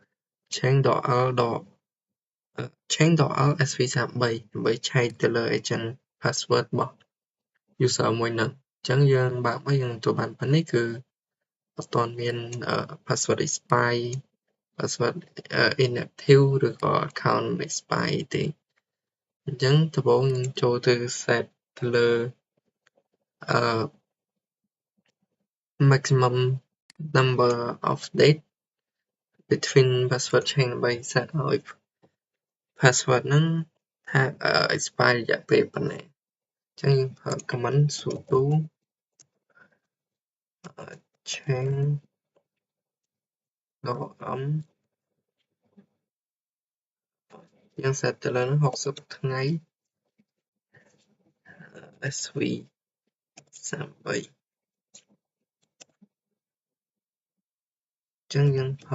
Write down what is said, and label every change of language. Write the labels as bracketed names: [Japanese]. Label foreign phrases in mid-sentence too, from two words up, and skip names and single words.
[Khmer] change.l sv33 ដើម្បីឆែកទៅលើ [English] agent password [Khmer] របស់ user មួយហ្នឹងអញ្ចឹងយើងបើកមកយើងទទួលបានប៉ុណ្នេះគឺអត់ទាន់មាន [English] password expire password inactive [Khmer] ឬក៏ [English] account expire [Khmer] ទេអញ្ចឹងដំបូងយើងចូលទៅ set ទៅលើ [English] maximum number of dates between password change [Khmer] ដើម្បី set ឲ្យ password ហ្នឹងថា expire រយៈពេលប៉ុណ្ណេះអញ្ចឹងយើងប្រើ [English] command sudo [Khmer] change.m យើង set ទៅលើហ្នឹង60ថ្ងៃ SV33 អញ្ចឹងយើងប្រើ